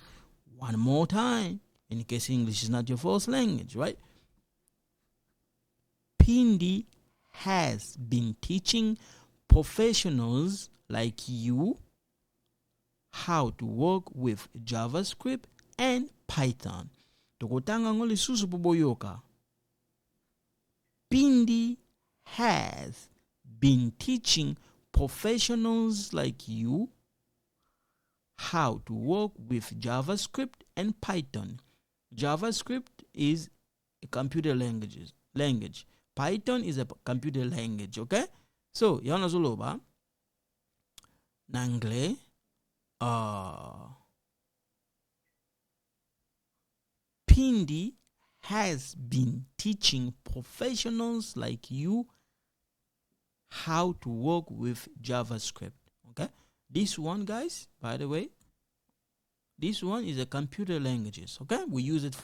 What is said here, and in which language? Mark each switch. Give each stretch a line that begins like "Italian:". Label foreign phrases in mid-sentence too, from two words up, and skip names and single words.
English: One more time, in case English is not your first language, right? Mpindi has been teaching professionals like you how to work with JavaScript and Python.
Lingala: Tokotanga ngoli susu boboyoka.
English: Mpindi has been teaching professionals like you how to work with JavaScript and Python. JavaScript is a computer language. Python is a computer language, okay? So,
Lingala: yana zoloba nangle
English: Mpindi has been teaching professionals like you how to work with JavaScript. Okay? This one, guys, by the way, this one is a computer languages.